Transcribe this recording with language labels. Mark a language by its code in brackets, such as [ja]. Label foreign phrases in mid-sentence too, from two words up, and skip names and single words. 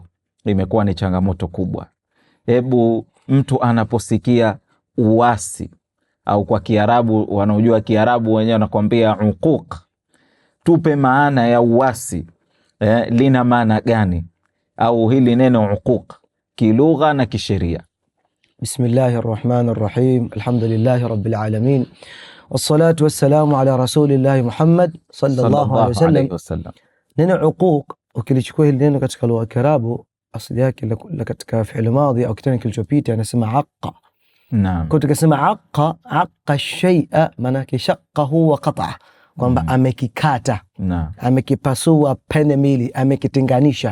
[sw] Imekuwa ni changamoto kubwa. Hebu mtu anaposikia uasi, au kwa Kiarabu, wanaojua Kiarabu wenyewe wanakuambia uquq, tupe maana ya uasi. Lina maana gani? Au hili neno uquq kilugha na kisheria? [ar] بسم الله الرحمن الرحيم الحمد لله رب العالمين. والصلاة والسلام على رسول الله محمد صلى الله عليه وسلم. [sw] Neno uquq ukilichukua hili neno katika lugha ya Kiarabu, asili yake katika [ar] فعل ماضي [sw] au kitendo kilichopita, anasema aqqa. Naam. Kwa tukisema [ar] عق شيئا, [sw] maana [ar] شقه وقطع, [sw] kwamba amekikata, amekipasua pande mbili, amekitenganisha.